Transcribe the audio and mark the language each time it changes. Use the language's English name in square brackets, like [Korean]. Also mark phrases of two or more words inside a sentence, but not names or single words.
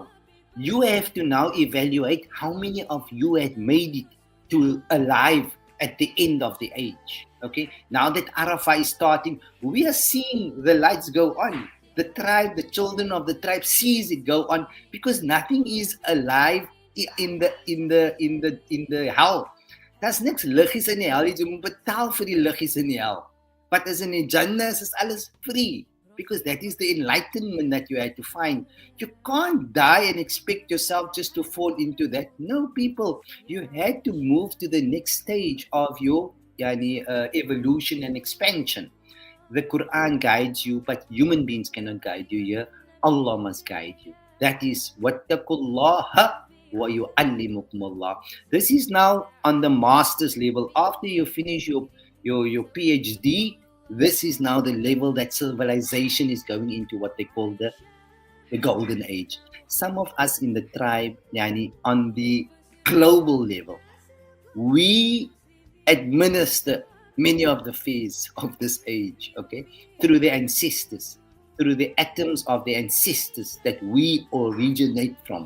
[English] You have to now evaluate how many of you had made it to alive at the end of the age. Okay, now that Arafah is starting, we are seeing the lights go on. The tribe, the children of the tribe sees it go on, because nothing is alive in the hell. [Afrikaans] Daar's niks liggies in die hel, jy moet betaal vir die liggies in die hel. [English] But as in [Afrikaans] die Jannah is alles [English] free, because that is the enlightenment that you had to find. You can't die and expect yourself just to fall into that. No, people, you had to move to the next stage of your evolution and expansion. The Quran guides you, but human beings cannot guide you here. Allah must guide you. That is [Arabic] واتقوا الله ويعلمكم الله. [English] This is now on the master's level. After you finish your PhD, this is now the level that civilization is going into, what they call the golden age. Some of us in the tribe, on the global level, we administer many of the fears of this age, okay, through the ancestors, through the atoms of the ancestors that we originate from.